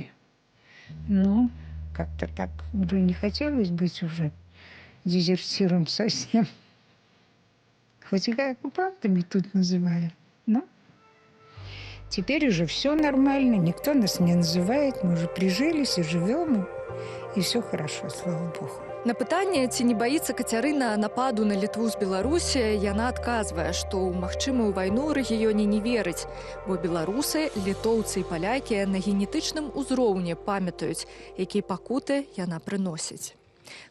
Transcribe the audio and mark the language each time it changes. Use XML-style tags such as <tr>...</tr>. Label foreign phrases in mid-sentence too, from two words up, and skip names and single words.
<ru>Ну, как-то так уже не хотелось быть уже дезертиром совсем. Хоть и оккупантами тут называли, но Теперь уже все нормально, никто нас не называет, мы уже прижились и живем, и все хорошо, слава богу.</ru> <be>На пытанне, ці не баіцца Кацярына нападу на Літву з Беларусі, яна адказвае, што ў магчымую вайну ў рэгіёне не верыць, бо беларусы, літоўцы і палякі на генетычным узроўні памятаюць, якія пакуты яна прыносіць.</be>